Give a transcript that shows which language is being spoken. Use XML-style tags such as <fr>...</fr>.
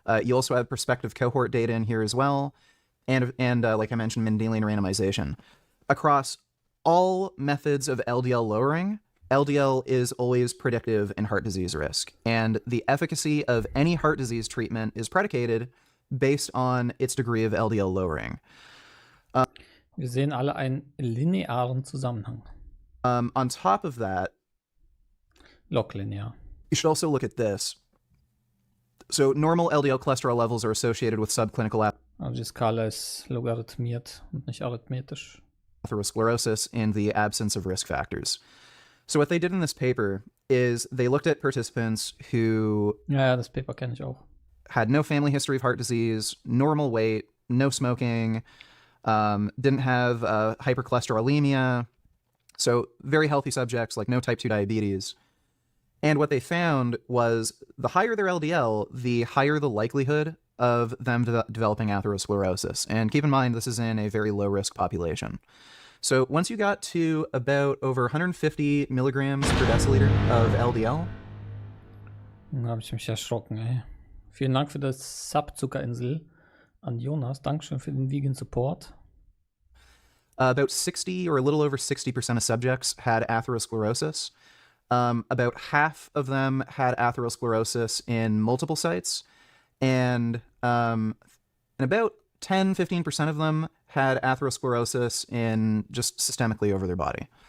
<en>You also have prospective cohort data in here as well. And like I mentioned, Mendelian randomization. Across all methods of LDL lowering, LDL is always predictive in heart disease risk. And the efficacy of any heart disease treatment is predicated based on its degree of LDL lowering.</en> <de>Wir sehen alle einen linearen Zusammenhang.</de> <en>On top of that,</en> <de>Log-linear.</de> <en>you should also look at this. So normal LDL cholesterol levels are associated with subclinical</en> <de>Also die Skala ist logarithmiert und nicht arithmetisch.</de> <en>atherosclerosis in the absence of risk factors. So what they did in this paper is they looked at participants who</en> <de>Ja, das Paper kenne ich auch.</de> <en>had no family history of heart disease, normal weight, no smoking, didn't have hypercholesterolemia, so very healthy subjects, like no type 2 diabetes. And what they found was the higher their LDL, the higher the likelihood of them developing atherosclerosis. And keep in mind, this is in a very low-risk population. So once you got to about over 150 milligrams per deciliter of LDL,</en> <de>Da habe ich mich erschrocken, ey. Vielen Dank für das Sub-Zuckerinsel an Jonas. Dankeschön für den Vegan Support.</de> <en>about 60 or a little over 60% of subjects had atherosclerosis. About half of them had atherosclerosis in multiple sites, and about 10-15% of them had atherosclerosis in just systemically over their body.</en>